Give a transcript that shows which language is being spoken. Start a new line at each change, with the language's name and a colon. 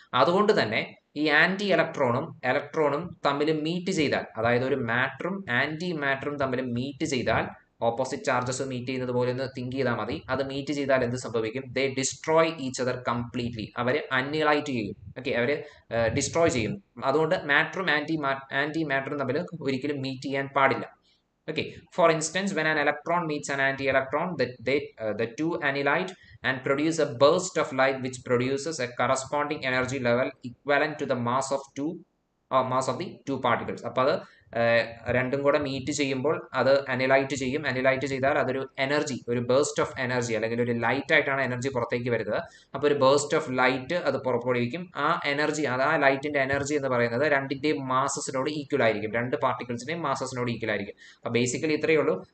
Malayalam: അതുകൊണ്ട് തന്നെ ഈ ആന്റി ഇലക്ട്രോണും തമ്മിൽ മീറ്റ് ചെയ്താൽ, അതായത് ഒരു മാറ്ററും ആന്റി മാറ്ററും തമ്മിൽ മീറ്റ് ചെയ്താൽ, ഓപ്പോസിറ്റ് ചാർജസ് മീറ്റ് ചെയ്യുന്നത് പോലെ ഒന്ന് തിങ്ക് ചെയ്താൽ മതി. അത് മീറ്റ് ചെയ്താൽ എന്ത് സംഭവിക്കും?
English: They destroy each other completely.
Malayalam: അവര് അന്നിലൈറ്റ് ചെയ്യും. ഓക്കെ, അവര് ഡിസ്ട്രോയ് ചെയ്യും. അതുകൊണ്ട് മാറ്ററും ആന്റി മാറ്ററും തമ്മിൽ ഒരിക്കലും മീറ്റ് ചെയ്യാൻ പാടില്ല.
English: Okay, for instance, when an electron meets an anti-electron, the two annihilate and produce a burst of light which produces a corresponding energy level equivalent to the mass of the two particles.
Malayalam: അപ്പോൾ അത് രണ്ടും കൂടെ meet ചെയ്യുമ്പോൾ അത് analyte ചെയ്താൽ അതൊരു energy, ഒരു burst of energy അല്ലെങ്കിൽ ഒരു ലൈറ്റ് ആയിട്ടാണ് എനർജി പുറത്തേക്ക് വരുന്നത്. അപ്പോൾ ഒരു ബേസ്റ്റ് ഓഫ് ലൈറ്റ് അത് പുറപ്പെടുവിക്കും. ആ എനർജി, ആ ലൈറ്റിന്റെ എനർജി എന്ന് പറയുന്നത് രണ്ടിന്റെയും മാസസിനോട് ഈക്വൽ ആയിരിക്കും, രണ്ട് പാർട്ടിക്കിൾസിന്റെയും മാസസിനോട് ഈക്വൽ ആയിരിക്കും. അപ്പോൾ ബേസിക്കലി ഇത്രയേ ഉള്ളൂ.